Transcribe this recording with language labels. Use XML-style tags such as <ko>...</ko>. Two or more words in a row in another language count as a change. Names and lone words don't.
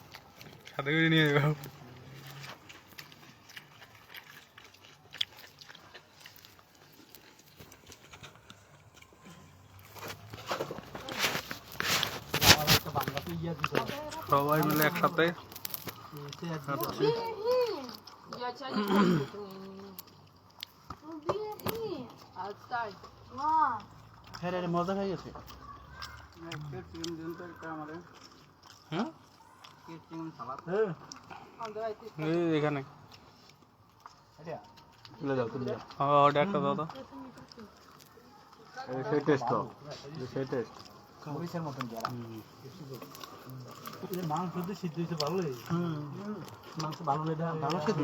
<bn>সাথে করে নিয়ে যাও সবাই মিলে একসাথে</bn> <ru>Я тебя не помню. Отстань.</ru> <bn>হ্যাঁ রে মজা হয়ে গেছে হ্যাঁ</bn> <ru>А, давай ты.</ru> <bn>এই এখানে তুলে দাও তুলে দাও ওটা একটা দাও তো সেই টেস্ট তো সেই টেস্ট মরিচের মতন গেরা মাংস তো সিদ্ধ হয়েছে ভালোই মাংস ভালো ভালো সিদ্ধ</bn>